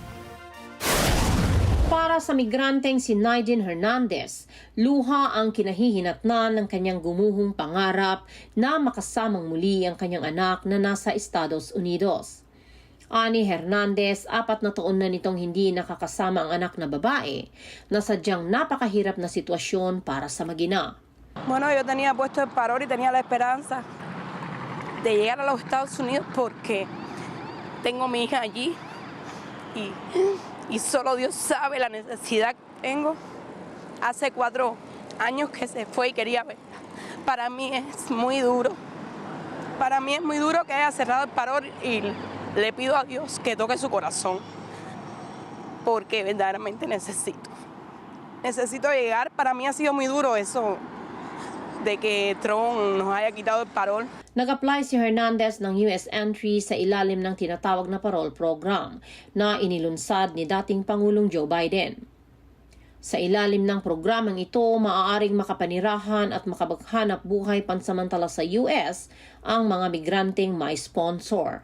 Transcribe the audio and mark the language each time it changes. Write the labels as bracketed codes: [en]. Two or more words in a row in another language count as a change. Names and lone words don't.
[tl] Para sa migranteng si Naidin Hernandez, luha ang kinahihinatnan ng kanyang gumuhong pangarap na makasamang muli ang kanyang anak na nasa Estados Unidos. Ani Hernandez, 4 na taon na nitong hindi nakakasama ang anak na babae na sadyang napakahirap na sitwasyon para sa mag-ina. [es] Bueno, yo tenía puesto el parol y tenía la esperanza de llegar a los Estados Unidos porque tengo mi hija allí y solo Dios sabe la necesidad que tengo. Hace 4 años que se fue y quería verla. Para mí es muy duro. Para mí es muy duro que haya cerrado el parol y le pido a Dios que toque su corazón, porque verdaderamente necesito llegar. Para mí ha sido muy duro eso de que Trump nos haya quitado el parol. [tl] Nag-apply si Hernandez ng US entry sa ilalim ng tinatawag na [en] parole program [tl] na inilunsad ni dating Pangulong Joe Biden. Sa ilalim ng programang ito, maaaring makapanirahan at makapaghanap buhay pansamantala sa US ang mga migranteng may sponsor.